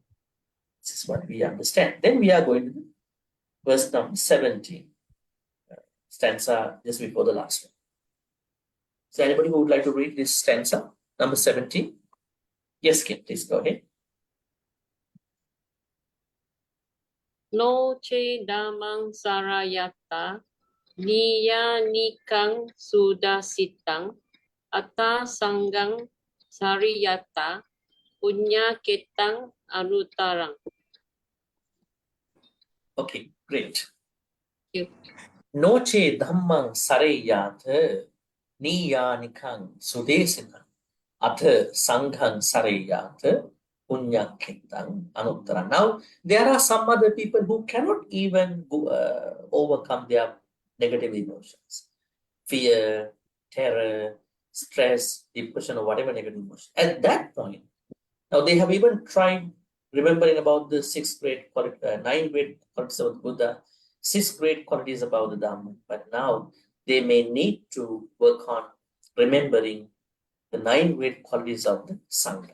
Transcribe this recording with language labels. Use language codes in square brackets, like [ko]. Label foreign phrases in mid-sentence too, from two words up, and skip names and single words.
[en] This is what we understand. Then we are going to verse number 17, stanza just before the last one. Is there anybody who would like to read this stanza, number 17? Yes, Kim, please go ahead. [pi] No che damang sarayata, niya nikang sudasitang, ata sanggang sariyata, punya ketang anutarang. [en] Okay, great. Thank you. [pi] Noche dhammang sareyatha niyanikang sudesina atha sanghang sareyatha punyakitang anuttara. [en] Now, there are some other people who cannot even overcome their negative emotions. Fear, terror, stress, depression, or whatever negative emotion. At that point, now they have even tried remembering about the 9 great qualities of the Buddha, 6 great qualities about the Dhamma, but now they may need to work on remembering the 9 great qualities of the Sangha.